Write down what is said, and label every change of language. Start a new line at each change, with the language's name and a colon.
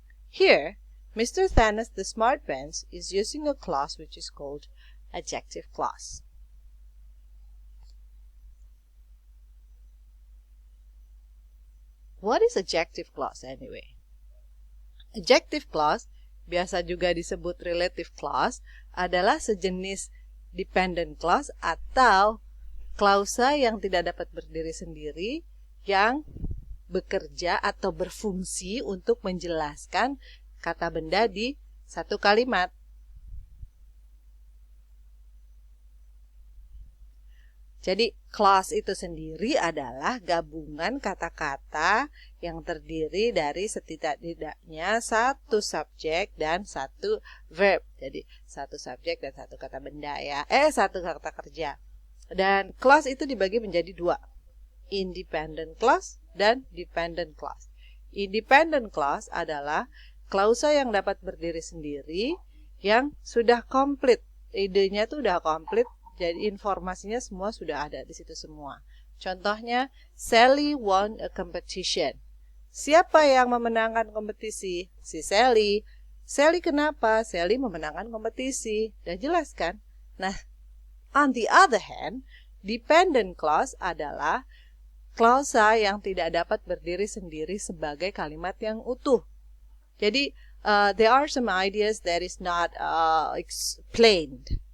English: Here, Mr. Thanos the Smart Pants is using a clause which is called adjective clause. What is adjective clause anyway?
Indonesian: Adjective clause, biasa juga disebut relative clause, adalah sejenis dependent clause atau klausa yang tidak dapat berdiri sendiri yang bekerja atau berfungsi untuk menjelaskan kata benda di satu kalimat. Jadi, clause itu sendiri adalah gabungan kata-kata yang terdiri dari setidak-tidaknya satu subjek dan satu verb. Jadi, satu subjek dan satu kata benda ya. Satu kata kerja. Dan clause itu dibagi menjadi dua. Independent clause dan dependent clause. Independent clause adalah klausa yang dapat berdiri sendiri yang sudah komplit. Idenya tuh udah komplit, jadi informasinya semua sudah ada di situ semua. Contohnya,
English: Sally won a competition.
Indonesian: Siapa yang memenangkan kompetisi? Si Sally. Sally kenapa? Sally memenangkan kompetisi. Udah jelas kan? Nah,
English: on the other hand,
Indonesian: dependent clause adalah klausa yang tidak dapat berdiri sendiri sebagai kalimat yang utuh. Jadi,
English: there are some ideas that is not explained.